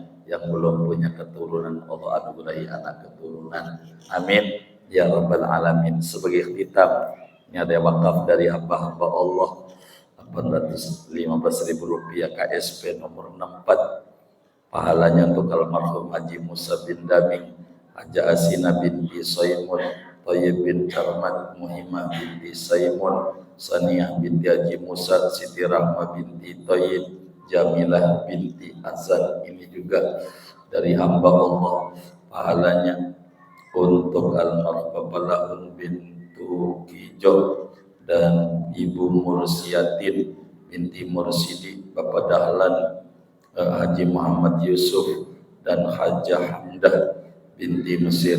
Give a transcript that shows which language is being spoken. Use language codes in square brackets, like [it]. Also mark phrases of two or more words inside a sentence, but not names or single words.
[id] Yang belum punya keturunan Allah anugerahi anak keturunan. [ar] آمين يا رب العالمين. [id] Sebagai kitab ini ada wakaf dari hamba-hamba Allah 815.000 rupiah KSP nomor 64. Pahalanya untuk almarhum Haji Musa bin Daming, Haja Asina binti Saimun, Thayyib bin Karmat, Muhimah binti Saimun, Saniyah binti Haji Musa, Siti Rahma binti Thayyib, Jamilah binti Azan. Ini juga dari hamba Allah. Pahalanya untuk almarhum Bapak Lahun bintu Kijo dan Ibu Mursiatin binti Mursidi, Bapak Dahlan Haji Muhammad Yusuf dan Hajah Hamdah binti Mesir.